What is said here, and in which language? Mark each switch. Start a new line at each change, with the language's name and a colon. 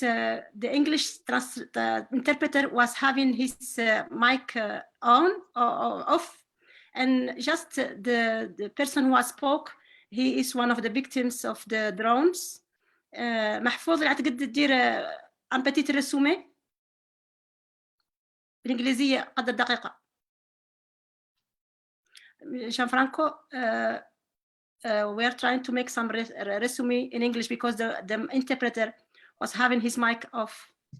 English: The English interpreter was having his mic on or off, and just the person who spoke, he is one of the victims of the drones.
Arabic: محفوظ أعتقد تدير
French: un petit résumé
Arabic: بالإنجليزية قدر دقيقة.
English: Gianfranco, we are trying to make some resume in English because the interpreter was having his mic off.